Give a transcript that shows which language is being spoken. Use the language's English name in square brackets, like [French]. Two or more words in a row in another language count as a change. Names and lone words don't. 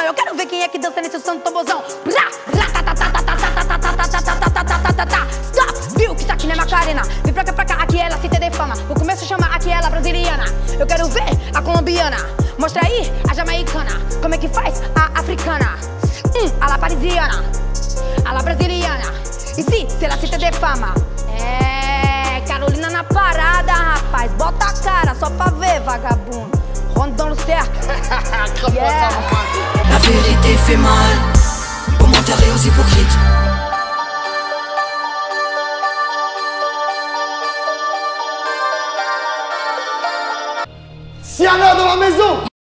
[Portuguese] Eu quero ver quem é que dança nesse som do tambozão. Stop! Viu que isso aqui não é Macarena. Vem pra cá, aqui ela se tem fama. Vou começar a chamar aqui ela brasiliana. Eu quero ver a colombiana. Mostra aí a jamaicana. Como é que faz a africana? A la parisiana. A la brasiliana. E se ela se tem fama? É, Carolina na parada, rapaz. Bota a cara só pra ver, vagabundo. Rondão no cercle. Yeah. [French] La vérité fait mal aux menteurs et aux hypocrites. Siana dans la maison.